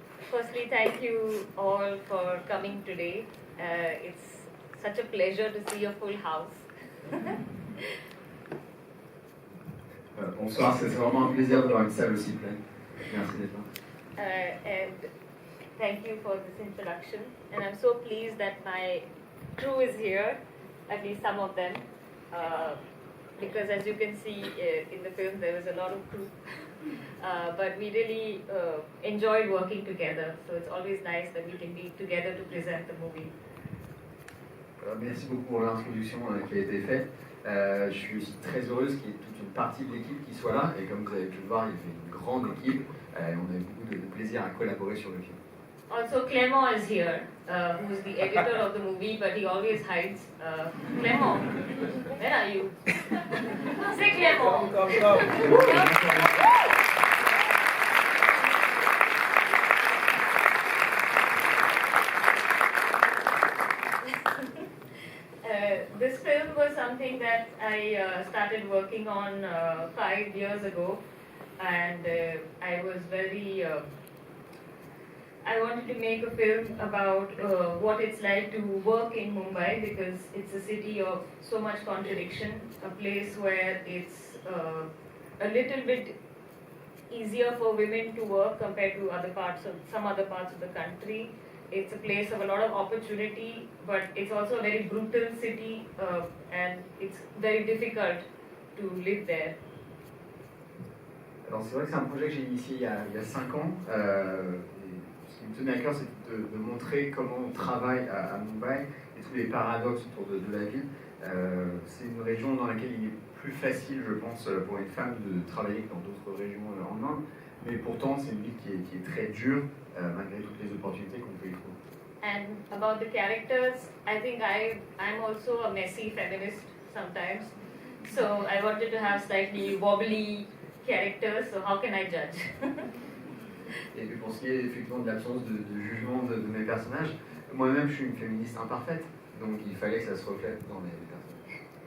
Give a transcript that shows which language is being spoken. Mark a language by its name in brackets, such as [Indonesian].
[English] Firstly, thank you all for coming today. It's such a pleasure to see a full house. [French] Bonsoir, c'est vraiment un plaisir de voir une salle aussi pleine. Merci d'être là. [English] And thank you for this introduction. And I'm so pleased that my crew is here, at least some of them, because as you can see in the film, there was a lot of crew. But we really enjoyed working together, so it's always nice that we can be together to present the movie. [French] Merci beaucoup pour l'introduction qui a été faite. Je suis aussi très heureuse qu'il y ait toute une partie de l'équipe qui soit là, et comme vous avez pu le voir, il y avait une grande équipe, et on a eu beaucoup de plaisir à collaborer sur le film. [English] Also, Clément is here, who's the editor of the movie, but he always hides. Clément, where are you? Say Clément. This film was something that I started working on 5 years ago, and I was very I wanted to make a film about what it's like to work in Mumbai, because it's a city of so much contradiction, a place where it's a little bit easier for women to work compared to some other parts of the country. It's a place of a lot of opportunity, but it's also a very brutal city, and it's very difficult to live there. [French] Alors c'est vrai que c'est un projet que j'ai initié il y a 5 ans. Ce qui me tenait à cœur, c'est de montrer comment on travaille à Mumbai et tous les paradoxes autour de la ville. C'est une région dans laquelle il est plus facile, je pense, pour une femme de travailler que dans d'autres régions en Inde. Mais pourtant, c'est une ville qui est très dure, malgré toutes les opportunités qu'on peut y trouver. [English] And about the characters, I think I'm also a messy feminist sometimes. So I wanted to have slightly wobbly characters, so how can I judge? [French] Et puis pour ce qui est effectivement de l'absence de jugement de mes personnages, moi-même je suis une féministe imparfaite, donc il fallait que ça se reflète dans mes personnages.